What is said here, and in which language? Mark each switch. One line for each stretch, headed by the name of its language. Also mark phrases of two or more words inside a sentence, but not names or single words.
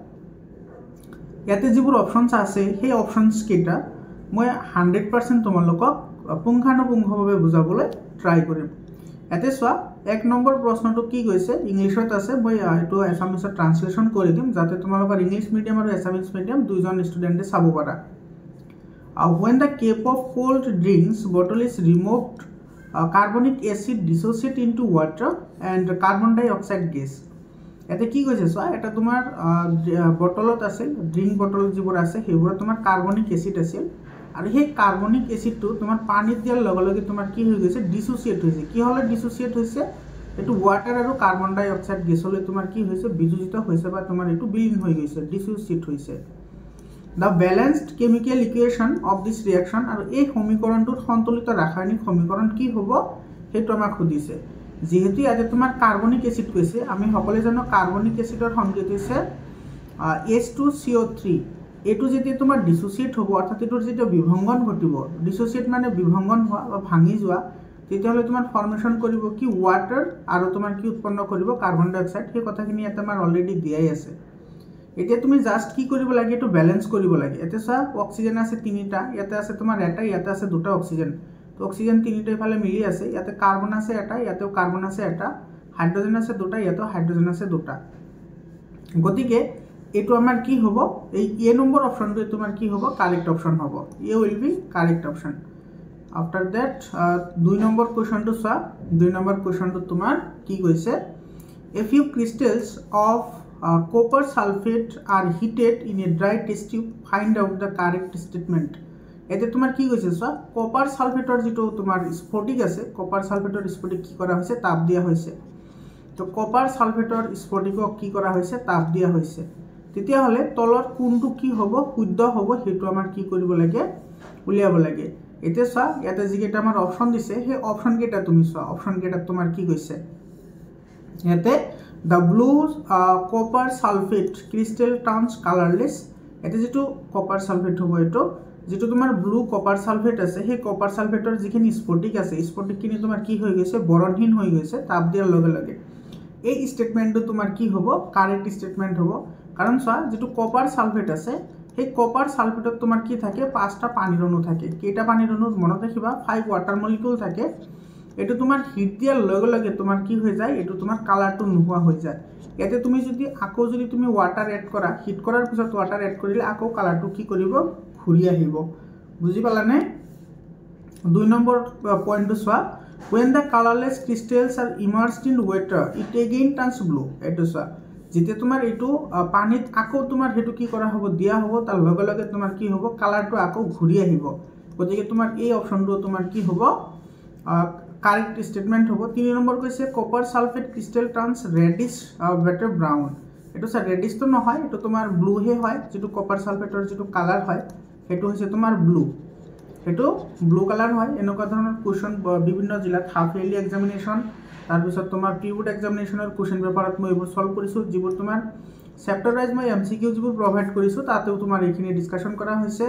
Assamese: ইয়াতে যিবোৰ অপচনছ আছে সেই অপচনছ কেইটা মই 100% তোমালোকক পুংখানুপুংখভাৱে বুজাবলৈ ট্ৰাই কৰিম ইয়াতে চোৱা এক নম্বৰ প্ৰশ্নটো কি কৈছে ইংলিছত আছে মই এটো এছামিছত ট্ৰান্সলেচন কৰি দিম যাতে তোমালোকৰ
English: English medium
Assamese: আৰু
English: Assamese medium
Assamese: দুইজন ষ্টুডেন্টে চাব পাৰা
English: when the cap of cold drinks bottle is removed carbonic acid dissociate into water and carbon dioxide gas
Assamese: এতে কি কৈছে সো এটা তোমার বটলত আছে
English: drink bottle
Assamese: যিবোৰ আছে সেইবোৰ তোমাৰ
English: carbonic acid
Assamese: আছিল আৰু সেই কার্বনিক এসিডটো তোমাৰ পানীত দিয়াৰ লগে লগে তোমাৰ কি হৈ গৈছে ডিসোসিয়েট হৈছে কি হলে ডিসোসিয়েট হৈছে এটো ওয়াটার আৰু
English: carbon dioxide
Assamese: গেছলৈ তোমাৰ কি হৈছে বিযোজিত হৈছে বা তোমাৰ এটো বিলীন হৈ গৈছে ডিসোসিয়েট হৈছে
English: The balanced chemical equation of this reaction
Assamese: আৰু এই সমীকৰণটোৰ সন্তুলিত ৰাসায়নিক সমীকৰণ কি হ'ব হেতু আমাক খুদিছে যেহেতু ইয়াতে তোমাৰ
English: carbonic acid
Assamese: কৈছে আমি সকলে জানো
English: carbonic acid
Assamese: সংকেত হৈছে H2CO3 এটো যেতিয়া তোমাৰ ডিসোসিয়েট হ'ব অৰ্থাৎ এটোৰ যেতিয়া বিভংগন ঘটিব ডিসোসিয়েট মানে বিভংগন হোৱা বা ভাঙি যোৱা তেতিয়াহলে তোমাৰ ফৰ্মেশন কৰিব কি ওয়াটাৰ আৰু তোমাৰ কি উৎপন্ন কৰিব
English: carbon dioxide
Assamese: সেই কথাখিনি ইয়াতে আমাৰ অলৰেডি দিয়াই আছে এতিয়া তুমি জাস্ট কি কৰিব লাগে এটো ব্যালেন্স কৰিব লাগে এতে সা অক্সিজেন আছে তিনিটা ইয়াতে আছে তোমাৰ এটা ইয়াতে আছে দুটা অক্সিজেন তো অক্সিজেন তিনিটা ইফালে মিলি আছে ইয়াতে কার্বন আছে এটা ইয়াতেও কার্বন আছে এটা হাইড্রোজেন আছে দুটা ইয়াতেও হাইড্রোজেন আছে দুটা গতিকে এটো আমাৰ কি হ'ব এই এ নম্বৰ অপচনটো তোমাৰ কি হ'ব
English: correct option
Assamese: হ'ব
English: A will be correct option after that
Assamese: দুই নম্বৰ কোৱেশ্চনটো সা দুই নম্বৰ কোৱেশ্চনটো তোমাৰ কি কৈছে
English: a few crystals of copper sulfate are heated in a dry test tube find out the correct
Assamese: statement এতে তোমার কি কইছে সো
English: copper sulfate
Assamese: যেটো তোমার স্ফটিক আছে
English: copper sulfate
Assamese: স্ফটিক কি কৰা হৈছে তাপ দিয়া হৈছে তো
English: copper sulfate
Assamese: স্ফটিকক কি কৰা হৈছে তাপ দিয়া হৈছে তেতিয়া হলে তলৰ কোনটো কি হ'ব শুদ্ধ হ'ব হেতু আমাৰ কি কৰিব লাগে উলিয়াব লাগে এতে সা ইয়াতে যিকেটা আমাৰ অপচন দিছে সেই অপচন কেটা তুমি সা অপচন কেটা তোমাৰ কি কৈছে ইয়াতে
English: The blue copper sulfate crystal turns colorless
Assamese: এতে যেটো
English: copper sulfate
Assamese: হ'ব এটো যেটো তোমাৰ
English: blue copper sulfate
Assamese: আছে সেই
English: copper sulfateৰ
Assamese: যিখিনি স্ফটিক আছে স্ফটিকখিনি তোমাৰ কি হৈ গৈছে বৰণহীন হৈ গৈছে তাপ দিয়াৰ লগে লগে এই স্টেটমেন্টটো তোমাৰ কি হ'ব
English: correct statement
Assamese: হ'ব কাৰণ চোৱা যেটো
English: copper sulfate
Assamese: আছে সেই
English: copper sulfateত
Assamese: তোমাৰ কি থাকে পাঁচটা পানীৰ অণু থাকে কেইটা পানীৰ অণু মনত ৰাখিবা
English: 5 water molecule
Assamese: থাকে এটো তোমার হিট দিয়ার লগে লগে তোমার কি হৈ যায় এটো তোমার কালারটো নোহোৱা হৈ যায় এতে তুমি যদি আকো যদি তুমি
English: water add
Assamese: কৰা হিট কৰাৰ পিছত
English: water add
Assamese: কৰিলে আকো কালারটো কি কৰিব ঘুৰি আহিব বুজি পালানে দুই নম্বৰ পইণ্টটো চোৱা
English: when the colorless crystals are immersed in water it again turns blue
Assamese: এটো চোৱা যেতিয়া তোমাৰ এটো পানীত আকো তোমাৰ হেতু কি কৰা হ'ব দিয়া হ'ব তাৰ লগে লগে তোমাৰ কি হ'ব কালারটো আকো ঘুৰি আহিব গতিকে তোমাৰ এই অপচনটো তোমাৰ কি হ'ব
English: correct statement
Assamese: হ'ব 3 নম্বৰ কৈছে
English: copper sulfate crystal turns reddish better brown
Assamese: এটো সা রেডিশ তো নহয় এটো তোমাৰ ব্লু হে হয় যেটো
English: copper sulfate
Assamese: যেটো কালার হয় হেতু হৈছে তোমাৰ ব্লু হেতু
English: blue colour
Assamese: হয় এনেকুৱা ধৰণৰ কোৱেশ্চন বিভিন্ন জিলাত
English: half yearly examination
Assamese: তাৰ পিছত তোমাৰ
English: pre-board examination question paper
Assamese: মই এইবোৰ সলভ কৰিছো যিবোৰ তোমাৰ
English: chapter wise
Assamese: মই MCQ যিবোৰ প্ৰভাইড কৰিছোঁ তাতেও তোমাৰ এইখিনি ডিছকাশ্যন কৰা হৈছে।